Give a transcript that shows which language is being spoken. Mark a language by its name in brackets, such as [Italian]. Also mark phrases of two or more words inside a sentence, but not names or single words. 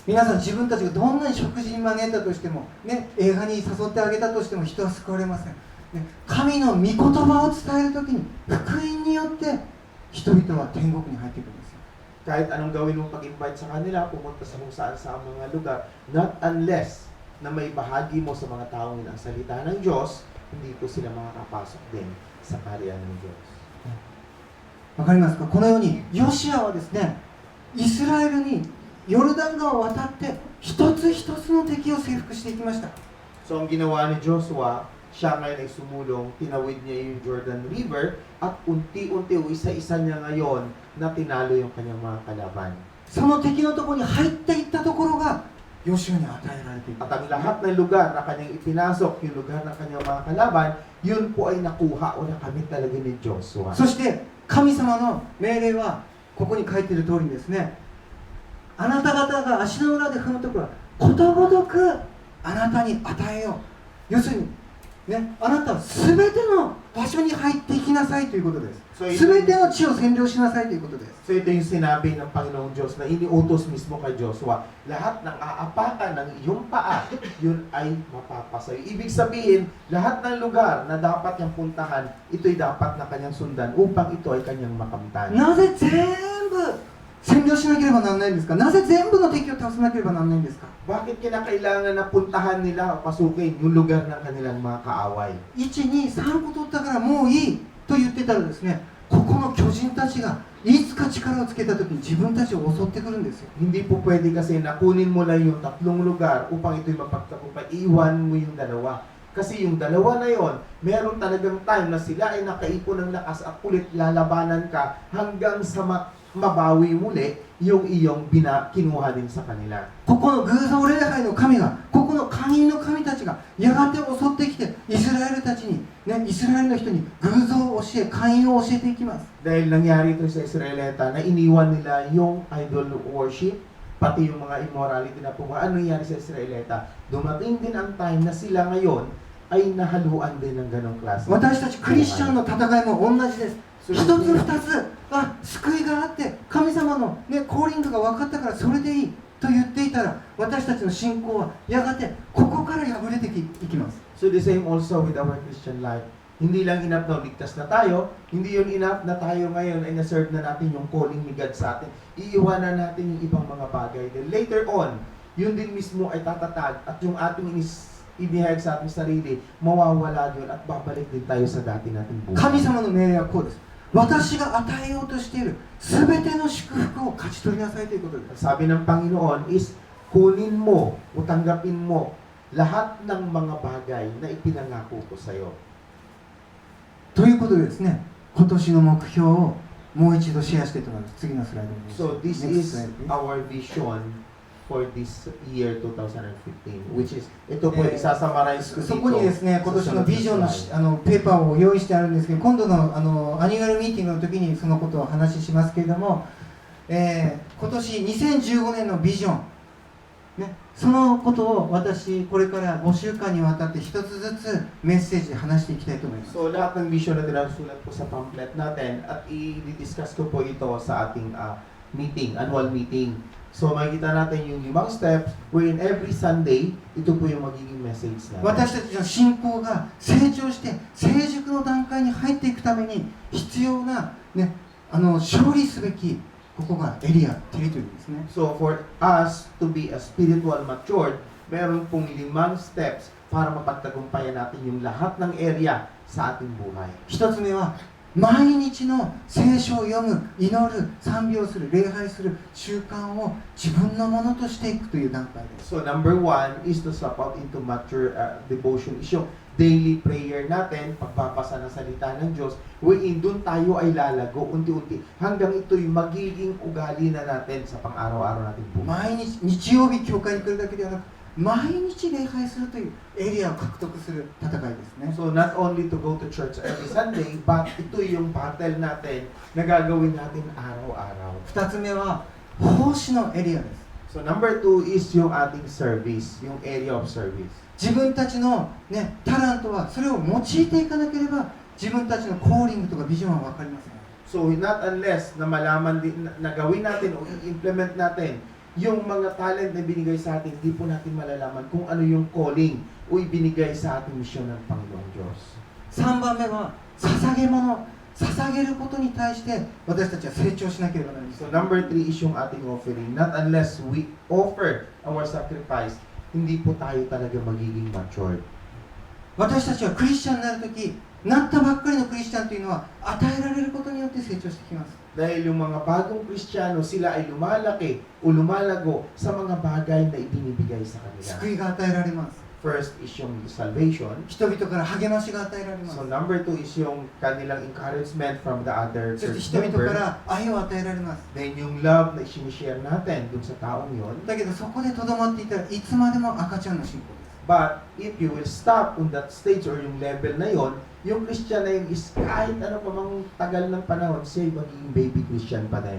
[Japanese] 皆さん、自分たちがどんなに食事に招いたとしても、ね、映画に誘ってあげたとしても人は救われません、ね、神の御言葉を伝えるときに福音によって人々は天国に入ってくるんですよ。 [Filipino] Kahit anong gawin mong pag-invite sa kanila, pumunta sa kung saan sa mga lugar, [English] not unless [Filipino] na may bahagi mo sa mga taong yun ang salita ng Diyos, hindi po sila makakapasok din sa kaharian ng Diyos. [Japanese] わかりますか？このようにヨシアはですね、イスラエルにヨルダン川を渡って一つ一つの敵を征服していきました。 [Filipino] So ang ginawa ni Joshua, siya ngayon ay sumulong, tinawid niya yung Jordan River, at unti-unti o isa-isa niya ngayon na tinalo yung kanyang mga kalaban. [Japanese] その敵のところに入っていったところがヨシュアに与えられていた。 [Filipino] At ang lahat ng lugar na kanyang ipinasok, yung lugar ng kanyang mga kalaban, yun po ay nakuha o nakamit talaga ni Joshua. [Japanese] そして神様の命令はここに書いている通りにですね、あなた方が足の裏で踏むところはことごとくあなたに与えよう。要するに、ね、あなたは全ての場所に入っていきなさいということです。全ての地を占領しなさいということです。 [Filipino] So ito yung sinabi ng Panginoong Diyos na iniutos mismo kay Joshua, lahat ng aapakan ng iyong paa, yun ay mapapasayo. Ibig sabihin, lahat ng lugar na dapat niyang puntahan, ito'y dapat na kanyang sundan upang ito ay kanyang makamtan. [Japanese] なぜ全部占領しなければならないんですか？なぜ全部の敵を倒さなければならないんですか？ [Filipino] Bakit kinakailangan na puntahan nila o pasukin yung lugar ng kanilang mga kaaway? [Japanese] 1、2、3 個取ったからもういいと言ってたらですね、ここの巨人たちがいつか力をつけた時に自分たちを襲ってくるんですよ。 [Filipino] Hindi po pwede kasi na kunin mo lang yung 3 lugar upang ito'y mapagtagumpay. Iwan mo yung dalawa. Kasi yung dalawa na yon, meron talagang time na sila ay nakaipon ng lakas at kulit, lalabanan ka hanggang sa mabawi muli yung iyong kinuha din sa kanila. [Japanese] ここの偶像礼拝の神が、ここの会員の神たちがやがて襲ってきてイスラエルたちに、ね、イスラエルの人に偶像を教え、会員を教えていきます。 [Filipino] Dahil nangyari ito sa Israelita na iniwan nila yung [English] idol worship, [Filipino] pati yung mga immorality na pumawa. Ano nangyari sa Israelita? Dumating din ang time na sila ngayon ay nahaluan din ng ganong klase. [Japanese] 私たちクリスチャンの戦いも同じです。一つ二つ救いがあって神様の、ね、コーリングが分かったからそれでいいと言っていたら、私たちの信仰はやがてここから破れていきます。 [English] So the same also with our Christian life. [Filipino] Hindi lang enough na ligtas na tayo, hindi yun enough na tayo ngayon ay na-serve na natin yung calling ni God sa atin. Iiwanan natin yung ibang mga bagay. [English] Then later on, [Filipino] yun din mismo ay tatatag at yung ating inihayag sa ating sarili, mawawala yun at babalik din tayo sa dati nating buhay. [Japanese] 神様の命令はこうです。私が与えようとしているすべての祝福を勝ち取りなさいということです。 [Filipino] Sabi ng Panginoon is, kunin mo o tanggapin mo lahat ng mga bagay na ipinangako ko sa iyo. [Japanese] ということでですね、今年の目標をもう一度シェアしていただきます。次のスライドに。 [English] So this Next is slide, please. our vision for this year 2015, which is, [Filipino] ito po isasummarize ko dito. [Japanese] そこにですね、今年のビジョンのペーパーを用意してあるんですけど、今度の [English] annual meeting [Japanese] の時にそのことをお話ししますけれども、今年2015年のビジョン、ね、そのことを私これから5週間にわたって一つずつメッセージで話していきたいと思います。 [Filipino] So lahat ng vision na tinasulat po sa pamphlet natin at i-discuss ko po ito sa ating [English] annual meeting. [Filipino] So makikita natin yung [English] 5 steps wherein every Sunday, [Filipino] ito po yung magiging message natin. [Japanese] 私たちの信仰が成長して成熟の段階に入っていくために必要な、ね、勝利すべきここがエリア、テリトリーですね。 [English] So for us to be a spiritual matured, [Filipino] meron pong [English] 5 steps [Filipino] para mapagtagumpayan natin yung lahat ng area sa ating buhay. [Japanese] 一つ目は毎日の聖書を読む、祈る、賛美をする、礼拝する習慣を自分のものとしていくという段階です。 [English] So number one is to step out into mature devotion. [Filipino] Is yung daily prayer natin, pagbabasa ng salita ng Diyos, wherein doon tayo ay lalago unti-unti hanggang ito'y magiging ugali na natin sa pang-araw-araw natin buhay. [Japanese] 毎日、日曜日教会に来るだけではなく、毎日礼拝するというエリアを獲得する戦いですね。 [English] So not only to go to church every Sunday, but [Filipino] ito yung battle natin na gagawin natin araw-araw. [Japanese] 2 つ目は奉仕のエリアです。 [English] So number two is [Filipino] yung ating [English] service, yung area of service. [Japanese] 自分たちの、ね、タラントはそれを用いていかなければ自分たちのコーリングとかビジョンは分かりません。 [English] So not unless [Filipino] na malaman din, na gawin natin o i-implement natin yung mga talent na binigay sa atin, hindi po natin malalaman kung ano yung calling o ibinigay sa ating misyon ng Panginoong Diyos. [Japanese] 3 番目は捧げ物、捧げることに対して私たちは成長しなければなりません。 [English] So number three is [Filipino] yung ating [English] offering. Not unless we offer our sacrifice, [Filipino] hindi po tayo talaga magiging matured. [Japanese] 私たちはクリスチャンになるとき、なったばっかりのクリスチャンというのは与えられることによって成長してきます。 [Filipino] Dahil yung mga bagong Kristiyano, sila ay lumalaki o lumalago sa mga bagay na ibinibigay sa kanila. [Japanese] 救いが与えられます。 [English] First is yung salvation. [Japanese] 人々から励ましが与えられます。 [English] So number two is [Filipino] yung kanilang [English] encouragement from the other [Japanese] そして [English] church [Japanese] 人々か [English] member. [Japanese] ら愛を与えられます。 [Filipino] Then yung love na isinishare natin dun sa taong yon. [Japanese] だけどそこでとどまっていたらいつまでも赤ちゃんの信仰です。 [English] But if you will stop on that stage or [Filipino] yung level na yon, yung Christian na yun is kahit ano pa mang tagal ng panahon, siya magiging [English] baby Christian [Filipino] pa din.